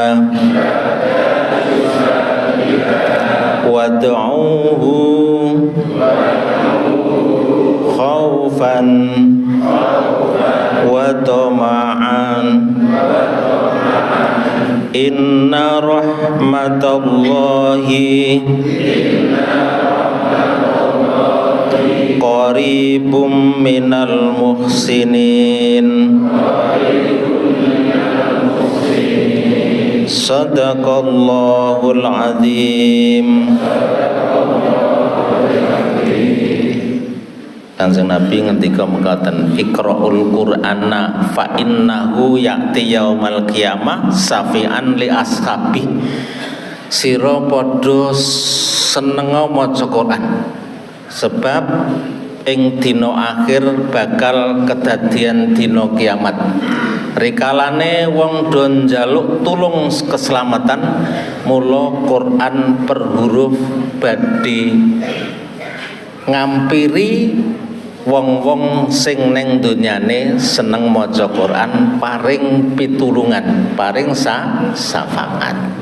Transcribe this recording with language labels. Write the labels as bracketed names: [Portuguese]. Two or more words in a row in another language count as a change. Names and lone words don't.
[Arabic] وادعوه خوفا وطمعا إن رحمة الله قريب من المحسنين. صدق الله العظيم. [Javanese] Kanjeng Nabi ngendika mekaten, [Arabic] اقرؤوا القرآن فإنه يأتي يوم القيامة شفيعا لأصحابه. [Javanese] Sira padha senenga maca Quran sebab ing dina akhir bakal kedadian dina kiamat. Rikalane wong do njaluk tulung keselamatan, mula Quran per huruf badhe ngampiri wong-wong sing ning donyane seneng maca Quran, paring pitulungan, paring syafaat.